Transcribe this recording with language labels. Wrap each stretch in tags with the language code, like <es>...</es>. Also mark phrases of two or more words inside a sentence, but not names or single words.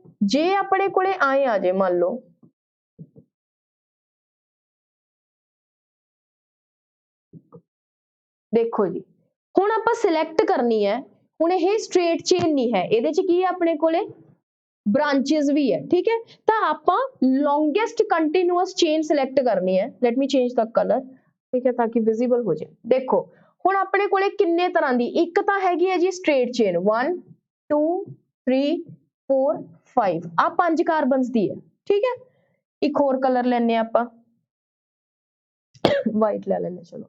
<pa>ਜੇ ਆਪਣੇ ਕੋਲੇ ਆਏ ਆ ਜੇ, ਮੰਨ ਲਓ ਦੇਖੋ ਜੀ, ਹੁਣ ਆਪਾਂ ਸਿਲੈਕਟ ਕਰਨੀ ਹੈ, ਹੁਣ ਇਹ</pa> <en>straight chain</en> <pa>ਨਹੀਂ ਹੈ, ਇਹਦੇ ਚ ਕੀ ਹੈ ਆਪਣੇ ਕੋਲੇ branches ਵੀ ਹੈ, ਠੀਕ ਹੈ। ਤਾਂ ਆਪਾਂ</pa> <en>longest continuous chain select</en> <pa>ਕਰਨੀ ਹੈ।</pa> <en>let me change the color,</en> <pa>ਠੀਕ ਹੈ, ਤਾਂ ਕਿ visible ਹੋ ਜਾਏ। ਦੇਖੋ ਹੁਣ ਆਪਣੇ ਕੋਲੇ ਕਿੰਨੇ ਤਰ੍ਹਾਂ ਦੀ, ਇੱਕ ਤਾਂ ਹੈਗੀ ਹੈ ਜੀ</pa> <en>straight chain,</en> <pa>1 2 3 4 5, ਆ 5 ਕਾਰਬਨਸ ਦੀ ਹੈ, ਠੀਕ ਹੈ। ਇੱਕ ਹੋਰ ਕਲਰ ਲੈਣੇ ਆਪਾਂ, ਵਾਈਟ ਲੈ ਲੈਣੇ, ਚਲੋ।</pa>